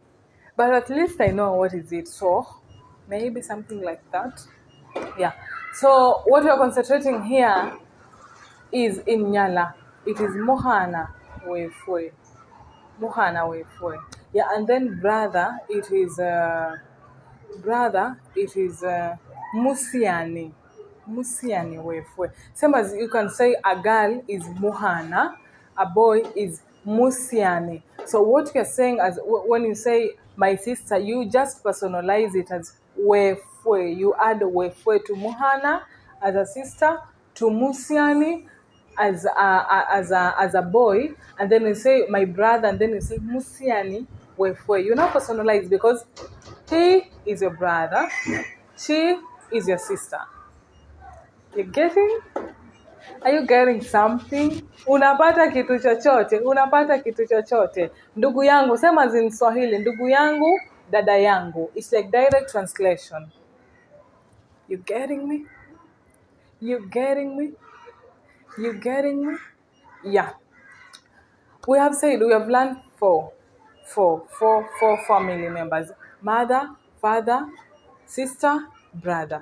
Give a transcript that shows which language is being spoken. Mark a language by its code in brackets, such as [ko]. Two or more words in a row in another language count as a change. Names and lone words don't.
[en] But at least I know what is it. So maybe something like that. Yeah. So what we are concentrating here is in Nyala. It is [luy] Mohana Wefwe. Mohana Wefwe. [en] Yeah, and then brother, it is Musiani. [luy] Musiani wefwe. [en] Same as you can say a girl is Muhana, a boy is Musiani. So what you're saying as when you say my sister, you just personalize it as wefwe. You add wefwe to Muhana as a sister, to Musiani as a boy, and then you say my brother, and then you say [luy] Musiani wefwe. [en] You now personalize because he is your brother, she is your sister. You getting? Are you getting something? [sw] Unapata kitu chochote? Unapata kitu chochote? Ndugu yangu, sema [en] in Swahili, [sw] ndugu yangu, dada yangu. [en] It's like direct translation. You getting me? You getting me? You getting me? Yeah. We have said we have learned four family members: mother, father, sister, brother.